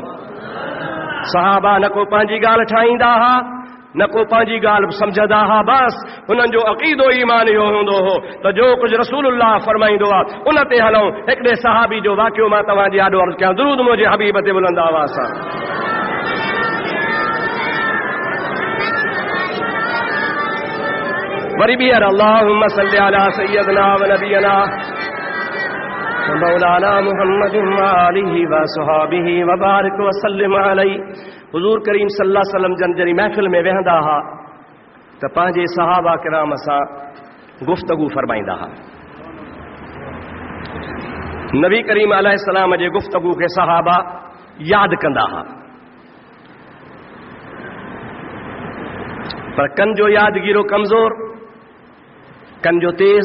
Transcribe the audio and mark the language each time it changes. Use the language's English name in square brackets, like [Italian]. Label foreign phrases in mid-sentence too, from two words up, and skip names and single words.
[Sindhi] सहाबा न को पंहिंजी ॻाल्हि ठाहींदा हुआ, न को पंहिंजी ॻाल्हि सम्झंदा हुआ, बसि हुननि जो अक़ीदो ईमान इहो हूंदो हो त जो कुझु रसूलुल्लाह फरमाईंदो आहे उन ते हलूं। हिकिड़े सहाबी जो वाक़ियो मां तव्हांजे आॾो अर्ज़ु कयां, दुरूद मुंहिंजे हबीब ते बुलंद आवाज़ सां। وري ٻيهر [Arabic] اللهم صل على سيدنا و نبينا مولانا محمد و آله و صحبه و بارك و سلم عليه. [Sindhi] हुज़ूर करीम [Arabic] صلى الله عليه وسلم [Sindhi] जॾहिं महफ़िल में वेहंदा हुआ त पंहिंजे सहाबा किराम सां गुफ़्तगू फरमाईंदा हुआ। नबी करीम अलैहिस्सलाम जे गुफ़्तगू खे सहाबा यादि कंदा हुआ, पर कन जो यादगीरो कमज़ोर, कन जो तेज़।